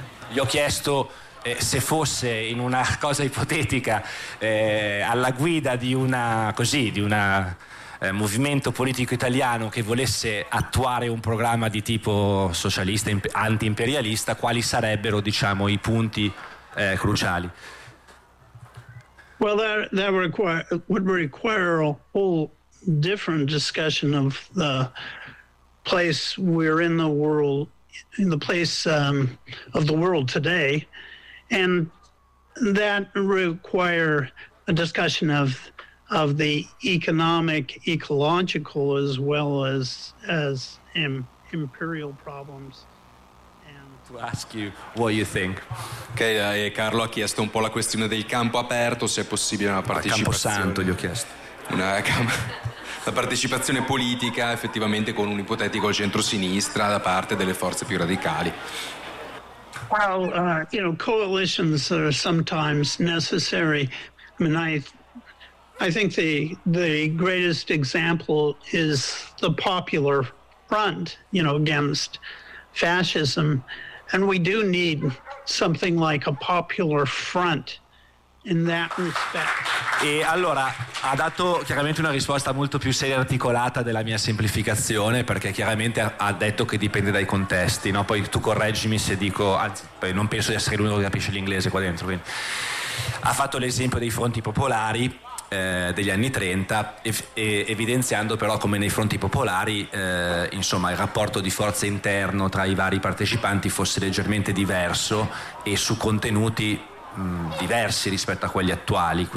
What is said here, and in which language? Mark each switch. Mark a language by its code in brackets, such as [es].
[it] Gli ho chiesto se fosse, in una cosa ipotetica, alla guida di una, così, di una movimento politico italiano che volesse attuare un programma di tipo socialista, anti-imperialista, quali sarebbero, diciamo, i punti cruciali? [en] Well, that would require a whole different discussion of the place we're in the world, in the place of the world today, and that require a discussion of the economic, ecological, as well as imperial problems. To ask you what you think. [it] Ok, Carlo ha chiesto un po' la questione del campo aperto, se è possibile una partecipazione. Campo santo, gli ho chiesto. La partecipazione politica, effettivamente, con un ipotetico centro-sinistra da parte delle forze più radicali. [en] Well, coalitions are sometimes necessary. I mean, I I think the greatest example is the Popular Front, you know, against fascism. And we do need something like a Popular Front in that respect. [it] E allora ha dato chiaramente una risposta molto più seria e articolata della mia semplificazione, perché chiaramente ha detto che dipende dai contesti, no? Poi tu correggimi se dico, anzi, non penso di essere l'unico che capisce l'inglese qua dentro. Quindi. Ha fatto l'esempio dei fronti popolari degli anni 30, e evidenziando però come nei fronti popolari insomma il rapporto di forza interno tra i vari partecipanti fosse leggermente diverso e su contenuti diversi rispetto a quelli attuali.